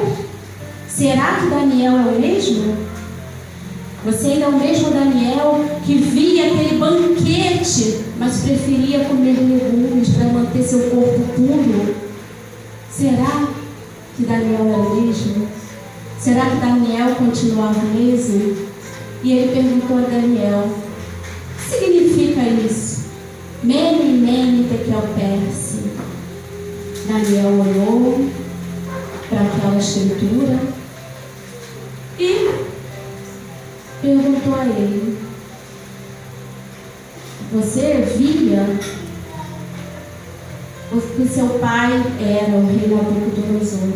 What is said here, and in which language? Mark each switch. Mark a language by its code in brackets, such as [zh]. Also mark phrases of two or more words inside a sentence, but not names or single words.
[pt] Será que Daniel é o mesmo? Você ainda é o mesmo Daniel que via aquele banquete, mas preferia comer legumes para manter seu corpo puro? Será que Daniel é o mesmo? Será que Daniel continuava o mesmo? E ele perguntou a Daniel: o que significa isso? [arc] Mene, mene, tekel, perse. [pt] Daniel olhou para aquela escritura e perguntou a ele: você via o que seu pai era, o rei Nabucodonosor?